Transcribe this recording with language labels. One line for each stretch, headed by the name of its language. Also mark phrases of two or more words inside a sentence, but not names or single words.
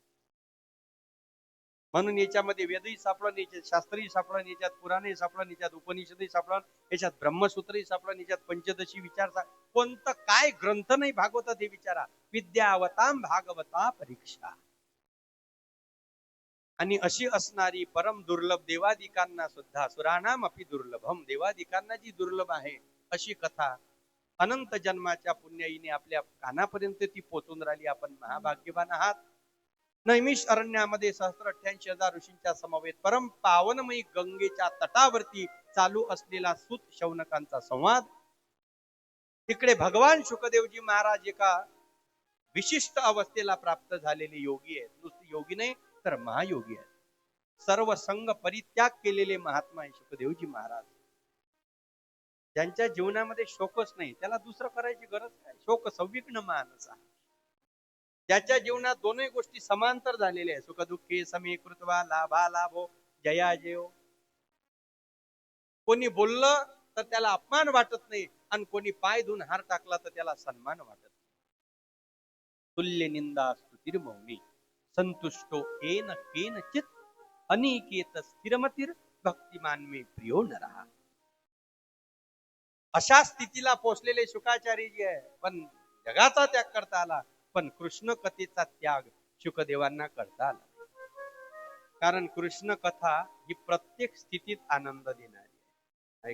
Marathi: म्हणून याच्यामध्ये वेदही सापडलं, याच्यात शास्त्रही सापडलं, याच्यात पुराणही सापडलं, याच्यात उपनिषदही सापडलं, याच्यात ब्रह्मसूत्रही सापडलं, याच्यात पंचदशी विचार. कोणतं काय ग्रंथ नाही भागवतात हे विचारा.
Sanskrit: विद्यावताम भागवता परीक्षा.
Marathi: आणि अशी असणारी परम दुर्लभ, देवादिकांना सुद्धा
Sanskrit: सुराणाम अपि दुर्लभम,
Marathi: देवादिकांना जी दुर्लभ आहे अशी कथा अनंत जन्माच्या पुण्याईने आपल्या कानापर्यंत ती पोचून राहिली. आपण महाभाग्यवान आहात. नैमिष अरण्यामध्ये 188,000 ऋषींच्या समवेत परम पावनमयी गंगेच्या तटावरती चालू असलेला सूत शौनकांचा संवाद. तिकडे भगवान शुकदेवजी महाराज एका विशिष्ट अवस्थेला प्राप्त झालेले योगी आहेत. नुसते योगी नाही तर महायोगी आहेत. सर्व संग परित्याग केलेले महात्मा आहे शुकदेवजी महाराज. ज्यांच्या जीवनामध्ये शोकच नाही, त्याला दुसरं करायची गरज काय.
Sanskrit: शोक संविघ्न मानसा.
Marathi: ज्याच्या जीवनात दोनही गोष्टी समांतर झालेल्या आहे,
Sanskrit: सुख दुःखे समे कृत्वा लाभा लाभो जया जयो. कोणी बोललं तर त्याला अपमान वाटत नाही, आणि कोणी पाय धुवून हार टाकला तर त्याला सन्मान वाटत नाही. तुल्य निंदा स्तुतीर मौनी संतुष्टो येन केनचित अनिकेत स्थिरमतीर भक्तिमान मे प्रियो नरहा.
Marathi: अशा स्थितीला पोचलेले शुकाचार्य जी आहे. पण जगाचा त्याग करता आला, पण कृष्ण कथेचा त्याग शुकदेवांना करता आला. कारण कृष्ण कथा ही प्रत्येक स्थितीत आनंद देणारी आहे.